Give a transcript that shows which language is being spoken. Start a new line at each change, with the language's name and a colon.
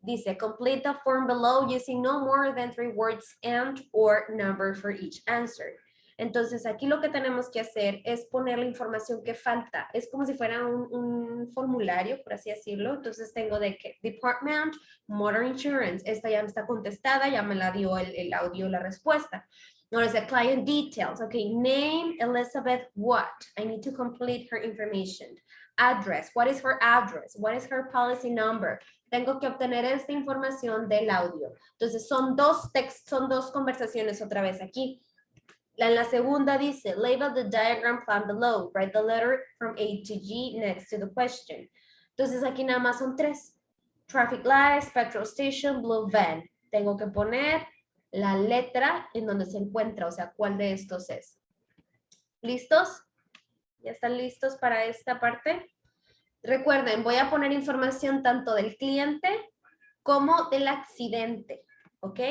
Spanish: Dice,
English: complete the form below using no more than 3 words and or number for each answer.
Spanish: Entonces, aquí lo que tenemos que hacer es poner la información que falta. Es como si fuera un formulario, por así decirlo. Entonces, tengo de que Department, Motor Insurance. Esta ya me está contestada, ya me la dio el audio, la respuesta. Ahora dice
English: Client Details. Ok, name Elizabeth what? I need to complete her information. Address. What is her address? What is her policy number?
Spanish: Tengo que obtener esta información del audio. Entonces, son dos conversaciones otra vez aquí. En la segunda dice,
English: label the diagram plan below. Write the letter from A to G next to the question.
Spanish: Entonces, aquí nada más son 3. Traffic lights, petrol station, blue van. Tengo que poner la letra en donde se encuentra, o sea, cuál de estos es. ¿Listos? ¿Ya están listos para esta parte? Recuerden, voy a poner información tanto del cliente como del accidente, ¿ok?